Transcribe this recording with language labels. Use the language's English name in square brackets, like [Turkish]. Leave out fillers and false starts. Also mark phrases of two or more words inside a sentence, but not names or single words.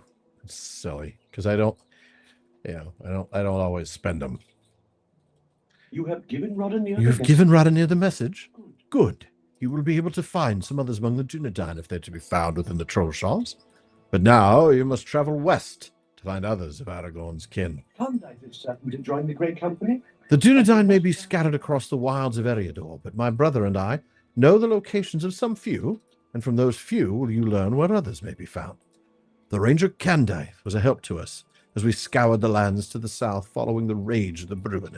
[English] It's silly because I don't always spend them. You have given Roddenir You've given Roddenir the message. Good. You will be able to find some others among the Dunedain if they're to be found within the Trollshaws. But now you must travel west to find others of Aragorn's kin. Kandite is certain to join the Great Company. The Dunedain may be scattered across the wilds of Eriador, but my brother and I know the locations of some few, and from those few will you learn where others may be found. The Ranger Kandite was a help to us as we scoured the lands to the south following the rage of the Bruin.